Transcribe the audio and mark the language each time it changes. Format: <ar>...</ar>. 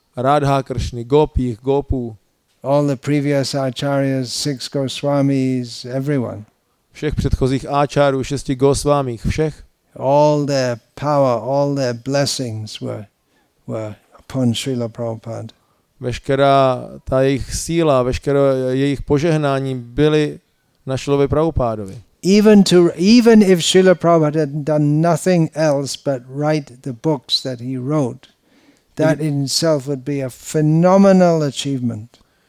<cs>Radha, Krishny, gopích, gopů.</cs> <en>All the previous acharyas, 6 Goswamis, everyone.</en> <cs>Všech předchozích áčárů, 6 Gosvámích, všech.</cs> <en>All their power, all their blessings were upon Srila Prabhupada.</en> <cs>Veškerá ta jejich síla, veškeré jejich požehnání byly na Šrilovi Prabhupádovi.</cs> <en>Even if Srila Prabhupada had done nothing else but write the books that he wrote, that in itself would be a phenomenal achievement.</en>